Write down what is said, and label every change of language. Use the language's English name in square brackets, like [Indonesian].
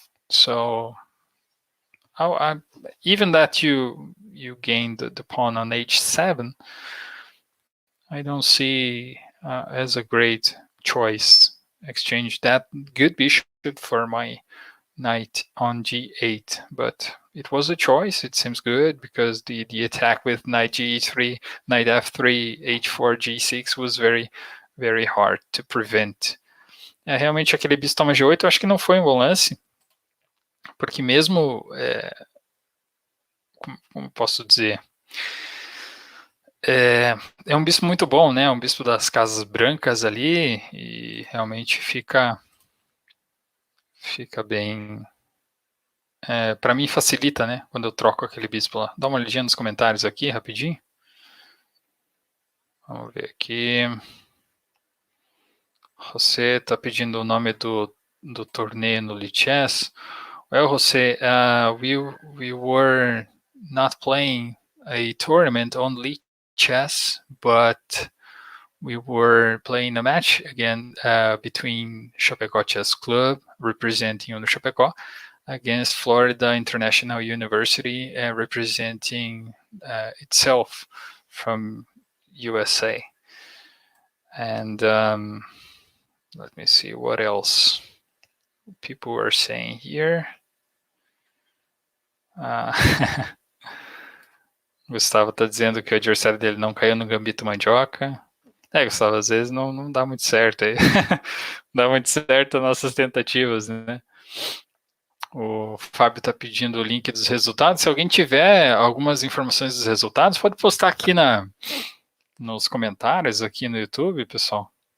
[English] So even that you gained the pawn on h7, I don't see as a great choice. Exchange that good bishop for my knight on g8, but it was a choice. It seems good because the attack with knight g3, knight f3, h4, g6 was very, very hard to prevent. [Portuguese] Realmente aquele bispo toma g8 eu acho que não foi um bom lance, porque mesmo, como posso dizer, é um bispo muito bom, né? É um bispo das casas brancas ali e realmente fica bem. Para mim facilita, né? Quando eu troco aquele bispo lá. Dá uma olhadinha nos comentários aqui, rapidinho. Vamos ver aqui. Você está pedindo o nome do torneio no Lichess. [English] Well, José, we were not playing a tournament on Lichess, but we were playing a match again between Chapecó Chess Club, representing Unochapecó, against Florida International University, representing itself from USA. And let me see what else people are saying here. [Portuguese] Gustavo está dizendo que o adversário dele não caiu no gambito mandioca. Gustavo, às vezes não dá muito certo aí. Não dá muito certo as nossas tentativas, né? O Fábio está pedindo o link dos resultados. Se alguém tiver algumas informações dos resultados, pode postar aqui nos comentários aqui no YouTube, pessoal.